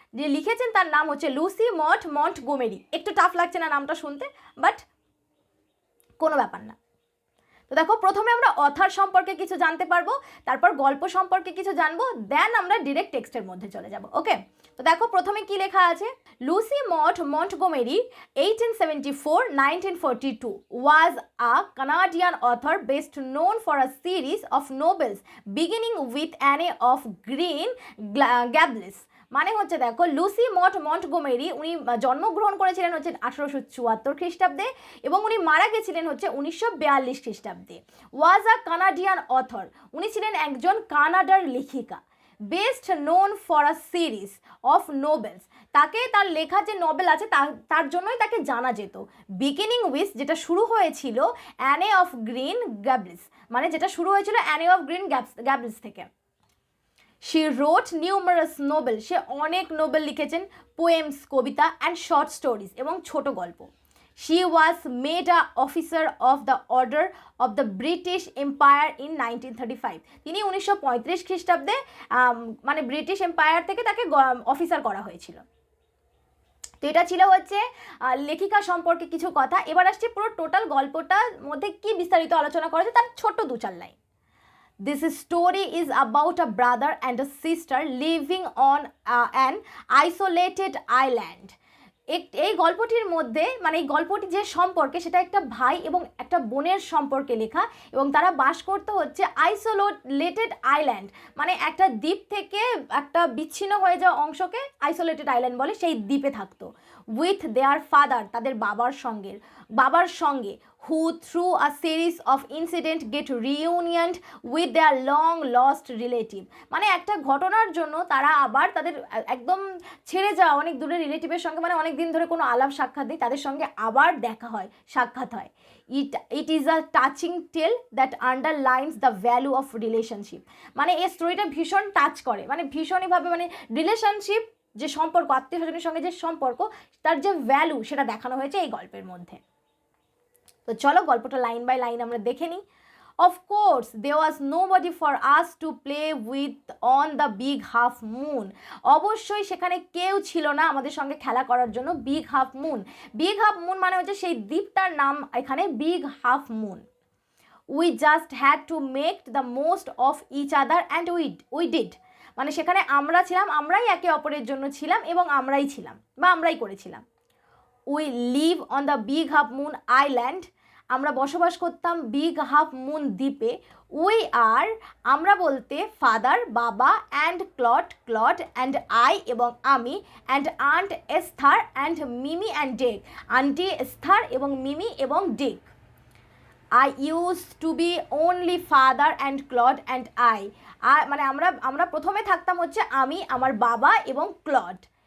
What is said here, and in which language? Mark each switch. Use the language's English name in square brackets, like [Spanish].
[Bangla] যে লিখেছেন তার নাম হচ্ছে লুসি মন্টগোমেরি। একটু টাফ লাগছে না নামটা শুনতে, বাট কোনো ব্যাপার না। তো দেখো, প্রথমে আমরা অথার সম্পর্কে কিছু জানতে পারবো, তারপর গল্প সম্পর্কে কিছু জানবো, দেন আমরা ডিরেক্ট টেক্সটের মধ্যে চলে যাব। ওকে, তো দেখো প্রথমে কি লেখা আছে। Lucy Montgomery [English] 1874-1942 was a Canadian author best known for a series of novels beginning with Anne of Green Gables। [Bangla] মানে হচ্ছে দেখো, লুসি মন্টগোমেরি উনি জন্মগ্রহণ করেছিলেন হচ্ছে 1874 খ্রিস্টাব্দে এবং উনি মারা গেছিলেন হচ্ছে 1942 খ্রিস্টাব্দে। [English] was a Canadian author, [Bangla] উনি ছিলেন একজন কানাডার লেখিকা। [English] best known for a series of novels, [Bangla] তাকে তার লেখা যে নভেল আছে তার জন্যই তাকে জানা যেত। [English] beginning with, [Bangla] যেটা শুরু হয়েছিল অ্যানে অফ গ্রিন গ্যাবলস, মানে যেটা শুরু হয়েছিল অ্যানে অফ গ্রিন গ্যাবলস থেকে। [English] she রোট numerous Nobel, [Bangla] সে অনেক নোবেল লিখেছেন, poems, Kabita [English] and short stories [Bangla] এবং ছোট গল্প। [English] She was made a officer of the order of the British Empire in 1935। [Bangla] তিনি 1935 খ্রিস্টাব্দে মানে ব্রিটিশ এম্পায়ার থেকে তাকে অফিসার করা হয়েছিল। তো এটা ছিল হচ্ছে লেখিকা সম্পর্কে কিছু কথা। এবার আসছে পুরো টোটাল গল্পটার মধ্যে কি বিস্তারিত আলোচনা করা হয়েছে তার ছোট্ট 2-4 line. [English] This story is about a brother and a sister living on an isolated island. [Bangla] এই গল্পটির মধ্যে, মানে এই গল্পটি যে সম্পর্কে, সেটা একটা ভাই এবং একটা বোনের সম্পর্কে লেখা এবং তারা বাস করতে হচ্ছে আইসোলেটেড আইল্যান্ড, মানে একটা দ্বীপ থেকে একটা বিচ্ছিন্ন হয়ে যাওয়া অংশকে আইসোলেটেড আইল্যান্ড বলে, সেই দ্বীপে থাকতো। [English] with their father, [Bangla] তাদের বাবার সঙ্গে [English] who through a series of incidents get reunited with their long lost relative। [Bangla] মানে একটা ঘটনার জন্য তারা আবার তাদের একদম ছেড়ে যাওয়া অনেক দূরের রিলেটিভের সঙ্গে, মানে অনেক দিন ধরে কোনো আলাপ সাক্ষাৎ নেই, তাদের সঙ্গে আবার দেখা হয়, সাক্ষাৎ হয়। [English] It is a touching tale that underlines the value of relationship. [Bangla] মানে এই স্টোরিটা ভীষণ টাচ করে, মানে ভীষণইভাবে, মানে রিলেশনশিপ যে সম্পর্ক, আত্মীয় স্বজনের সঙ্গে যে সম্পর্ক, তার যে ভ্যালু সেটা দেখানো হয়েছে এই গল্পের মধ্যে। তো চলো গল্পটা লাইন বাই লাইন আমরা দেখে নিই। [English] Of course, there was nobody for us to play with on the big half moon. [Bangla] অবশ্যই সেখানে কেউ ছিল না আমাদের সঙ্গে খেলা করার জন্য। Big half moon, big half moon মানে হচ্ছে সেই দ্বীপটার নাম এখানে big half moon. [English] We just had to make the most of each other and we did। [Bangla] মানে সেখানে আমরা ছিলাম, আমরাই একে অপরের জন্য ছিলাম এবং আমরাই ছিলাম বা আমরাই করেছিলাম। [English] We live on the big half moon island, [Bangla] আমরা বসবাস করতাম বিগ হাফ মুন দ্বীপে। [English] we are, [Bangla] আমরা বলতে [English] father, বাবা, and Claude and I এবং আমি, and aunt Esther and Mimi and Deck, [Bangla] aunty Esther এবং মিমি এবং day. [English] I use to be only father and Claude and I, [Bangla] মানে আমরা প্রথমে থাকতাম হচ্ছে আমি, আমার বাবা এবং ক্লড।